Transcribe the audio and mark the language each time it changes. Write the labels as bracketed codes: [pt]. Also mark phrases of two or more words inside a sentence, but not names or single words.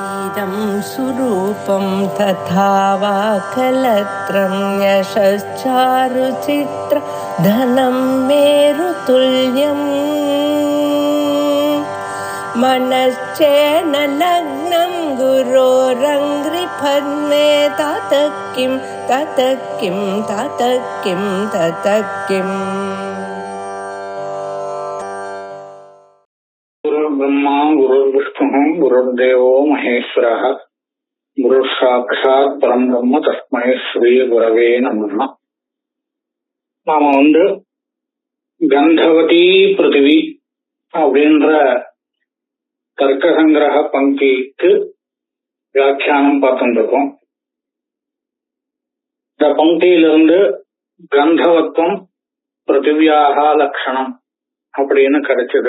[sa] इदं सुरूपं तथा वा कलत्रं यशश्चारुचित्र धनं मेरुतुल्यम् मनश्चेन लग्नं गुरोरङ्घ्रिपद्मे ततः किं ततः किं ततः किं ततः किम्। गुरुर्ब्रह्मा गुरुर्विष्णुः गुरुर्देवो महेश्वरः गुरुसाक्षात् परब्रह्म तस्मै श्री गुरवे नमः. [ta] நாம [sa] गन्धवती पृथिवी [ta] அப்படின்ற தர்க்க சங்கிரக பங்கிக்கு வியாக்கியானம் பார்த்துருக்கோம். இந்த பங்கியிலிருந்து கந்தவத்துவம் பிருத்திவியாக லட்சணம் அப்படின்னு கிடைச்சது.